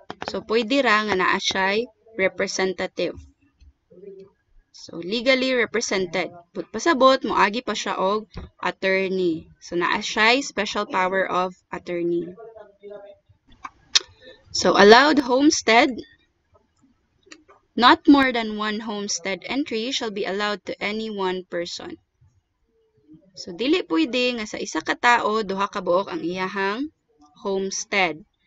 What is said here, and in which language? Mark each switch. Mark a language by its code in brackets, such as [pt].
[ceb] So, pwede ra nga naa siya'y representative. [en] So, legally represented. [ceb] But pasabot, moagi pa siya og attorney. So, naa siya'y special power of attorney. [en] So, allowed homestead, not more than one homestead entry shall be allowed to any one person. [ceb] So, dili pwede nga sa isa ka tao, duha ka buok ang iyahang homestead.